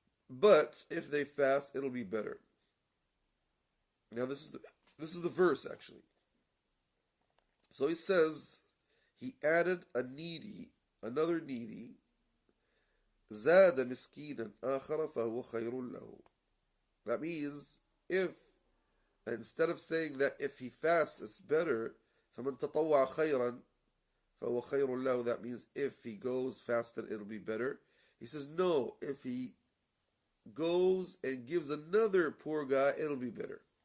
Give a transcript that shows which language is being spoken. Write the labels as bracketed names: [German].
[English] But if they fast, it'll be better. Now this is the verse actually. So he says he added another needy. [Arabic] زاد مسكينا آخر فهو خير له. [English] That means instead of saying that if he fasts it's better, [Arabic] فمن تطوع خيرا فهو خير له, [English] that means if he goes fasted it'll be better. He says no, if he goes and gives another poor guy, it'll be better.